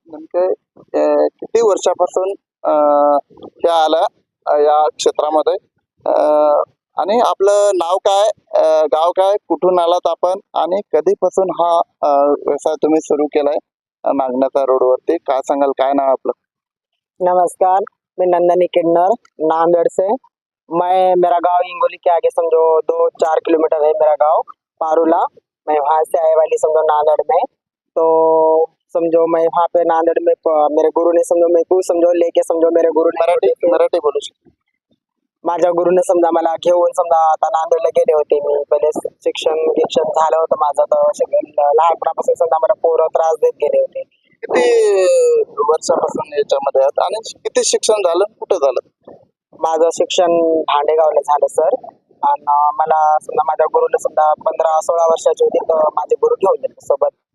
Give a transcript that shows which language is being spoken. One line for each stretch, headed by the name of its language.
Marathi: नेमके किती वर्षापासून त्या आल्या या क्षेत्रामध्ये, आणि आपलं नाव काय, गाव काय, कुठून आलात आपण आणि कधीपासून हा व्यवसाय तुम्ही सुरू केलाय नागनाथा रोडवरती? काय सांगाल, काय नाव आपलं?
Hindi: नमस्कार, मैं नंदनी किन्नर नांदेड़ से। मेरा गांव हिंगोली के आगे समझो 2-4 किलोमीटर है मेरा गांव पारूला। मैं वहाँ से आए वाली समझो नांदेड़ में। तो समझो मैं वहाँ पे नांदेड़ में मेरे गुरु ने समझो मैं तू समझो लेके समझो मेरे गुरु ने
Marathi: मराठी बोलू शकतो. माझ्या गुरुने समजा मला घेऊन समजा आता नांदेडला गेले होते मी. पहिले शिक्षण झालं होतं माझं. तर लहानपणापासून समजा मला पोरं त्रास देत गेले होते. किती वर्षापासून याच्यामध्ये आहात आणि किती शिक्षण झालं, कुठं झालं? माझं शिक्षण भांडेगावला झालं सर. आणि मला समजा माझ्या गुरुला समजा 15-16 वर्षाची होती तर माझे गुरु घेऊन गेले सोबत.